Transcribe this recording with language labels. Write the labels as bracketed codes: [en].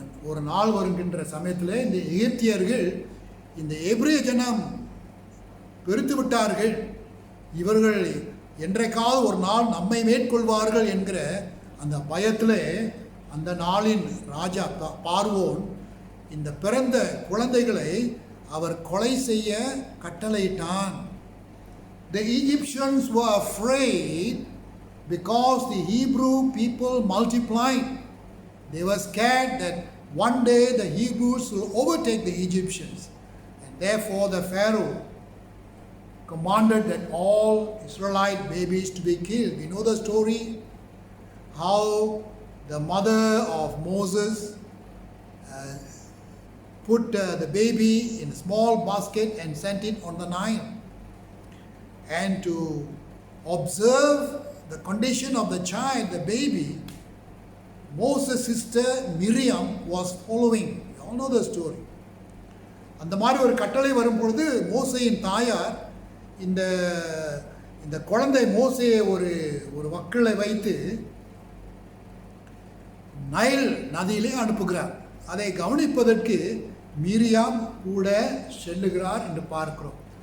[ta] ஒரு நாள் வருகின்ற சமயத்தில் இந்த எகிப்தியர்கள் இந்த எபிரிய ஜனம் பெருத்து விட்டார்கள், இவர்கள் என்றைக்காவது ஒரு நாள் நம்மை மேற்கொள்வார்கள் என்கிற அந்த பயத்தில் அந்த நாளின் ராஜா பார்வோன் இந்த பிறந்த குழந்தைகளை அவர் கொலை செய்ய கட்டளையிட்டான். [en] The Egyptians were afraid because the Hebrew people multiplied. They were scared that one day the Hebrews will overtake the Egyptians, and therefore the Pharaoh commanded that all Israelite babies to be killed. We know the story how the mother of Moses put the baby in a small basket and sent it on the Nile. And to observe the condition of the child, the baby, Moses' sister Miriam was following. You all know the story. [ta] அந்த மாதிரி ஒரு கட்டளை வரும்பொழுது மோசேயின் தாயார் இந்த குழந்தை மோசேயை ஒரு வக்கிலை வைத்து நைல் நதியிலே அனுப்புகிறார். அதை கவனிப்பதற்கு மிரியாம் கூட செல்லுகிறார் என்று பார்க்கிறோம்.